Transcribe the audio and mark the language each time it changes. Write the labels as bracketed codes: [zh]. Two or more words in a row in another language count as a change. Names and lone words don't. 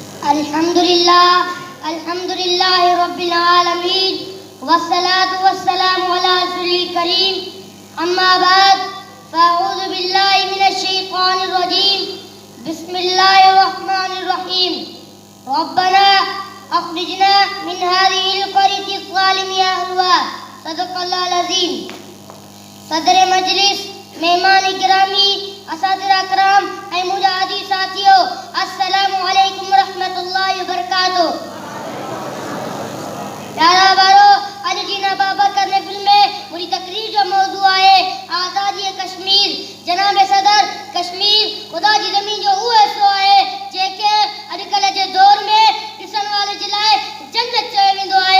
[ar] الحمد لله رب العالمين والصلاة والسلام على رسوله الكريم أما بعد فأعوذ بالله من الشيطان الرجيم بسم الله الرحمن الرحيم ربنا أخرجنا من هذه القرية الظالم أهلها صدق الله العظيم. [sd] सदर मजलिस, मेहमान गिरामी, असातिज़ा कराम ऐं मुंहिंजा अज़ीज़ साथियो, [ar] السلام عليكم ورحمة الله وبركاته. [sd] प्यारा वारो, अॼु जी हिन बाबरकत महफ़िल में मुंहिंजी तक़रीर जो मौज़ू आहे आज़ादी कश्मीर। जनाब सदर, कश्मीर ख़ुदा जी ज़मीन जो उहो हिसो आहे जेके अॼुकल्ह जे दौर में ॾिसण वारे जे लाइ जन्नत चयो वेंदो आहे।